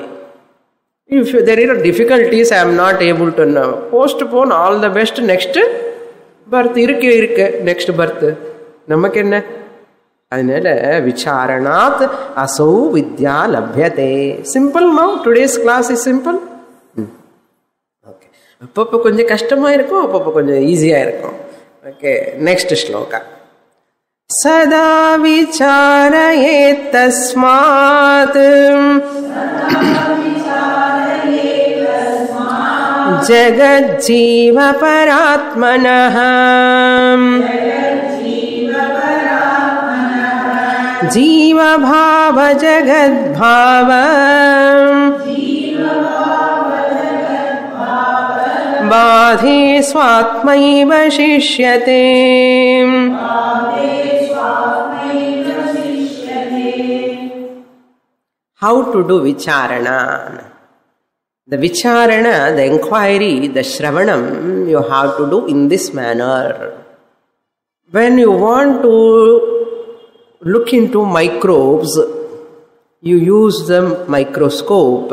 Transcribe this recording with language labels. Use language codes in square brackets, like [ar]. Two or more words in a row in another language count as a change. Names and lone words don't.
[en] If there are difficulties, I am not able to know. Postpone all the best. Next birth. Next birth. [ta] Namakenna. [sa] Adinale विचारणात् असौ विद्या लभ्यते. [en] Simple now. Today's class is simple. [ta] அப்பப்போ கொஞ்சம் கஷ்டமாக இருக்கும், அப்பப்போ கொஞ்சம் ஈஸியாக இருக்கும். [en] OK, next sloka. [sa] सदा विचारयेत् तस्मात् जगज्जीव परात्मनः जीवभाव जगद्भाव बाधे स्वात्मैव शिष्यते. [en] How to do vicharana? The vicharana, the inquiry, the shravanam, you have to do in this manner. When you want to look into microbes, you use the microscope.